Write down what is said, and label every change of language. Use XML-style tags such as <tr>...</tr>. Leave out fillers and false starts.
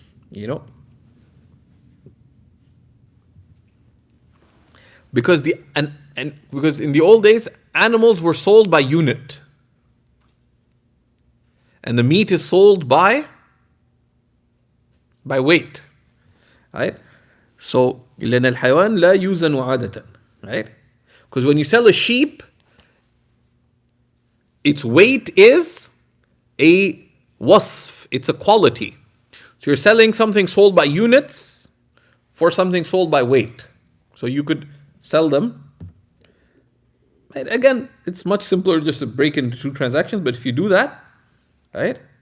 <en>You know, because because in the old days animals were sold by unit, and the meat is sold by weight, right? So</en> <ar>لأن الحيوان لا يوزن عادة,</ar> <en>right? Because when you sell a sheep, its weight is a wasf, it's a quality. So you're selling something sold by units for something sold by weight. So you could sell them. And again, it's much simpler just to break into two transactions, but if you do that, right?</en>